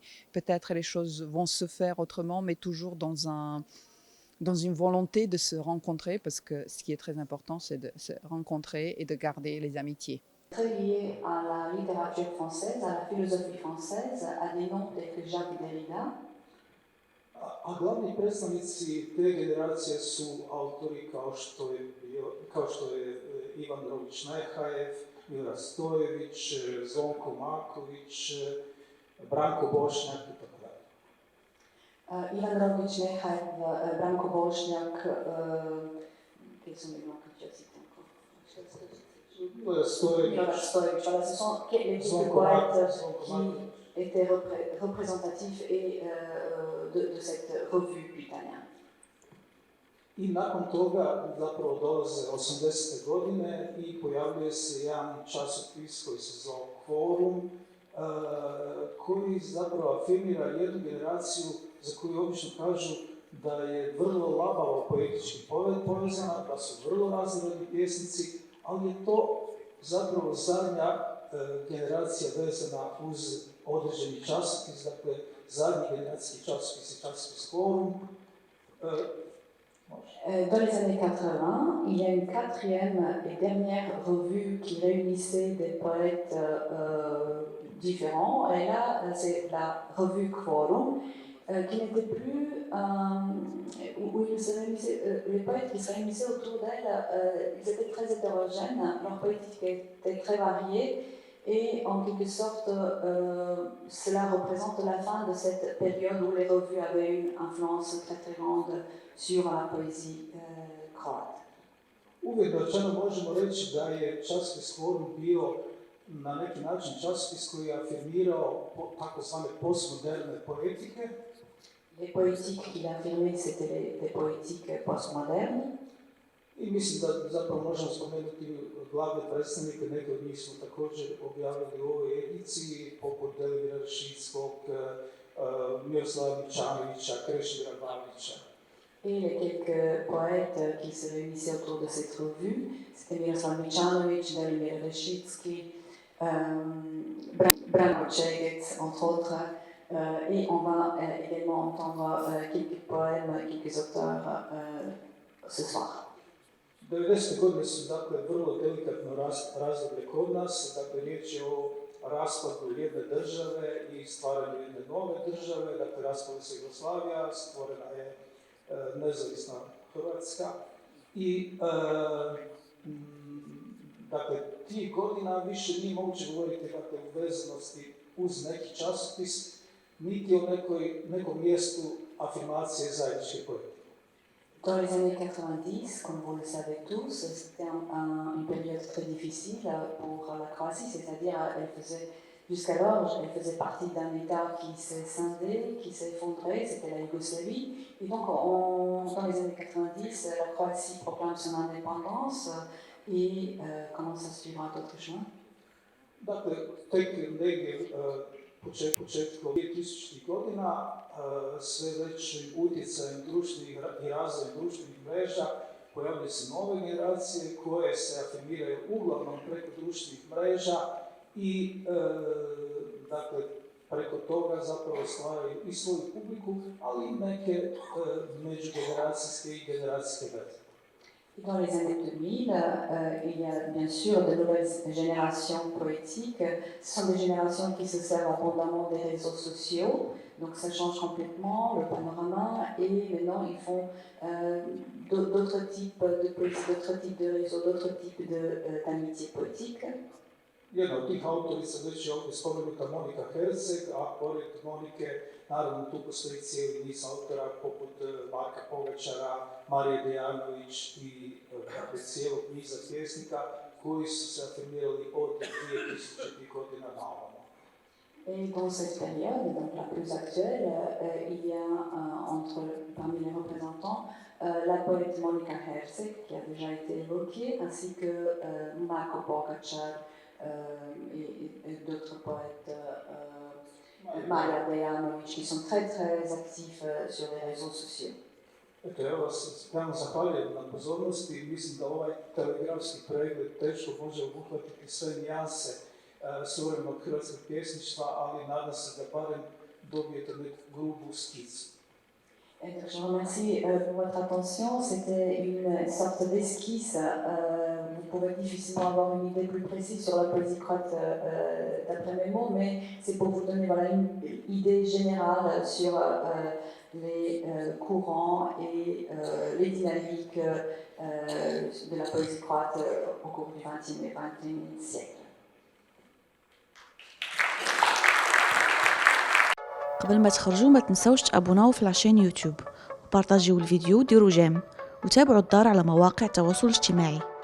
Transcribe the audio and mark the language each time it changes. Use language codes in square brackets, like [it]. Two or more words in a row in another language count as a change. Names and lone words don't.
[fr] Peut-être les choses vont se faire autrement, mais toujours dans une volonté de se rencontrer, parce que ce qui est très important, c'est de se rencontrer et de garder les amitiés. Très lié à la littérature française, à la philosophie française, à des noms tels que Jacques Derrida. [hr] A glavni predstavnici te generacije su autori kao što je Ivan Rogić-Nehajev, Milorad Stojević, Zvonko Marković, Branko Bošnjak i tako dalje. [fr] Ivan Rogić-Nehajev, Branko Bošnjak, quels sont les noms que tu as cités encore? Milorad Stojević, voilà, ce sont les deux poètes qui étaient représentatifs et de cette revue Pitanja. [hr] I nakon toga zapravo dolaze 80. godine i pojavljuje se jedan časopis koji se zove Kvorum, koji zapravo afirmira jednu generaciju za koju obično kažu da je vrlo labavo poetički povezana, da su vrlo raznovrsni pjesnici, ali je to zapravo zadnja generacija vezana uz određeni časopis, dakle zadnji generacijski časopis je časopis Kvorum. [fr] Dans les années 80, il y a une quatrième et dernière revue qui réunissait des poètes différents. Et là, c'est la revue Quorum, qui n'était plus où ils se réunissaient, les poètes qui se réunissaient autour d'elle, ils étaient très hétérogènes, leur poétique était très variée. Et en quelque sorte, cela représente la fin de cette période où les revues avaient une influence très très grande sur la poézie croate. [hr] Uvijek rečeno možemo reći da je časopis Quorum bio na neki način časopis koji je afirmirao takozvane postmoderne poetike. [fr] Les poétiques qu'il a affirmées, c'était des poétiques postmodernes. [hr] I mislim da zapravo možemo spomenuti glavne predstavnike, neke od njih smo također objavili u ovoj ediciji, poput Delivira Šickog, Miroslava Mičanovića, Krešimira Babića. [fr] Et les quelques poètes qui se réunissaient autour de cette revue, c'était Miroslav Mičanović, Delimir Rešicki, Branko Čegec, entre autres. Et on va également entendre quelques poèmes, quelques auteurs ce soir. [hr] 90. godine su dakle vrlo delikatno razdoblje kod nas, dakle riječ je o raspadu jedne države i stvaranju jedne nove države, dakle raspala se Jugoslavija, stvorena je nezavisna Hrvatska i dakle tih godina više nije moguće govoriti dakle o vezanosti uz neki časopis, niti o nekom mjestu afirmacije zajedničke poetike. [fr] Dans les années 90, comme vous le savez tous, c'était une période très difficile pour la Croatie, c'est-à-dire jusqu'alors, elle faisait partie d'un État qui s'est scindé, qui s'est effondré, c'était la Yougoslavie. Et donc, dans les années 90, la Croatie proclame son indépendance et commence à suivre d'autres chemins. [hr] Dakle, tek negdje početkom 2000. godina sve većim utjecajem društvenih i razvojem društvenih mreža pojavljaju se nove generacije koje se afirmiraju uglavnom preko društvenih mreža i dakle, preko toga zapravo stvaraju i svoju publiku, ali i neke međugeneracijske i generacijske veze. [fr] Dans les années 2000, il y a bien sûr de nouvelles générations poétiques. Ce sont des générations qui se servent abondamment des réseaux sociaux. Donc ça change complètement le panorama et maintenant ils font d'autres types de poésie, d'autres types de réseaux, d'autres types d'amitié poétique. [hr] Jedna od tih autorica već je ovdje spomenuta Monika Herceg, a pored Monike naravno tu postoji cijeli niz autora poput Marka Pogačara, Marije Dejanović i cijelog niza pjesnika koji su se afirmirali od 2000. godina na ovamo. [fr] Et dans cette période, donc la plus actuelle, il y a parmi les représentants la poète Monika Herceg, qui a déjà été évoquée, ainsi que Marko Pogačar et d'autres poètes, Marija Dejanović, qui sont très très actifs sur les réseaux sociaux. [hr] Eto, ja vas stvarno zahvaljujem na pozornosti. Mislim da ovaj telegrafski pregled teško može obuhvatiti sve nijanse suvremenog hrvatskog pjesništva, ali nadam se da barem dobijete neku grubu skicu. [fr] Je vous remercie pour votre attention. C'était une sorte d'esquisse. Vous pouvez difficilement avoir une idée plus précise sur la poésie croate d'après mes mots, mais c'est pour vous donner voilà, une idée générale sur les courants et les dynamiques de la poésie croate au cours du XXe et XXIe siècle. [ar] قبل ما تخرجوا ما تنسوش تابوناو في العشان يوتيوب وبارطاجيو الفيديو وديروا جيم وتابعوا الدار على مواقع التواصل الاجتماعي.